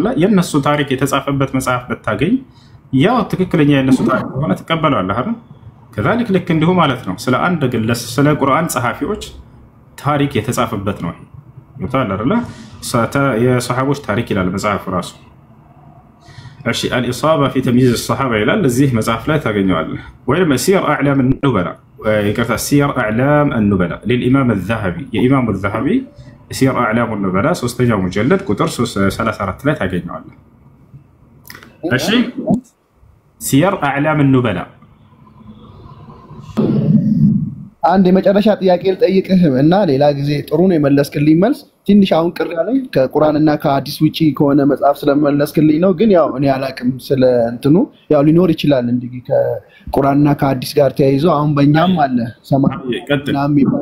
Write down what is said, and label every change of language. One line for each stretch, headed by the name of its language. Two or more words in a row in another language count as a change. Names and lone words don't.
Amharic: የነሱ ታሪክ የተጻፈበት መጽሐፍ ብታገኝ ያው ትክክለኛ የነሱ ታሪክ ሆነ ተቀበላለህ አይደል? ከዛልክ ልክ እንዲሁ ማለት ነው ስለ አንድ ግለሰብ ስለ ቁርአን ጸሐፊዎች ታሪክ የተጻፈበት ነው። ይታል አይደል? የሰሃቦች ታሪክ ይላል መጽሐፉ ራሱ። እሺ الإصابة في تمييز الصحابة ይላል እዚህ መጽሐፍ ላይ ታገኘዋለህ። ወይም سير أعلام النبلاء يقرأ سير أعلام النبلاء للإمام الذهبي የኢማሙ الذهبي سير أعلام النبلاء ሶስተኛው ሙጀለድ ቁጥር 34 ላይ ታገኘዋለህ። እሺ سير أعلام النبلاء አንድ የመጨረሻ ጥያቄ ልጠይቅህ እና ሌላ ጊዜ ጥሩ ነው የመለስክልኝ መልስ። ትንሽ አሁን ቅር ያለኝ ከቁርአንና ከሐዲስ ውጪ ከሆነ መጽሐፍ ስለመለስክልኝ ነው። ግን ያው እኔ አላቅም ስለ እንትኑ ያው ሊኖር ይችላል እንዲህ ከቁርአንና ከሐዲስ ጋር ተያይዞ አሁን በእኛም አለ ሰማይ ናም ይባል